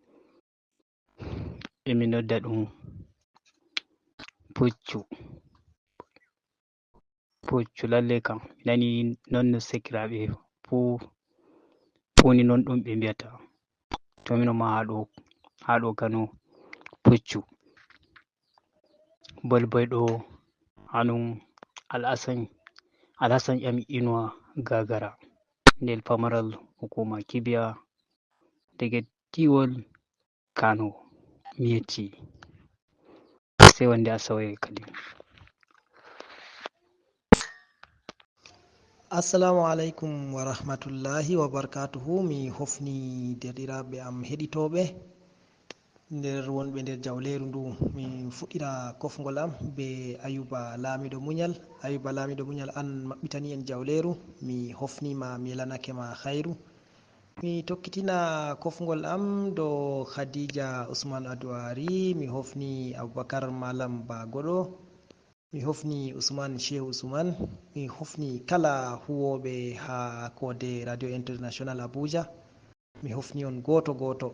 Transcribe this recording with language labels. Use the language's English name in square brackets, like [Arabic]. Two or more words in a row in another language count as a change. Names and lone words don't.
[Fula] e mi nodda ɗum puccu lalle kam mi nani non no sekiraɓe funi non ɗum ɓe mbiyata to minon ma ha ɗo Kano puccu. Bolboyɗo hanum Alhassan ƴami Inuwa Gagara nder pamaral hukuma Kibiya daga Tiwol Kano miyeti sai wande a sauya kadi. [Arabic] السلام عليكم ورحمة الله وبركاته. [Fula] Mi hofni derɗiraɓe am heɗitoɓe nder wonɓe nder jawleru ndu. Mi fuɗɗira kofgol am be Ayuba Lamiɗo Munyal. Ayuba Lamiɗo Munyal an maɓɓitani en jawleru, mi hofnima mi lanakema khairu. Mi tokkitina kofgol am do Khadija Usman Adwari, mi hofni Abubakar Malam Bagoɗo, mi hofni Usman Shehu Usman, mi hofni kala huwoɓe ha kode Radio International Abuja, mi hofni on goto goto.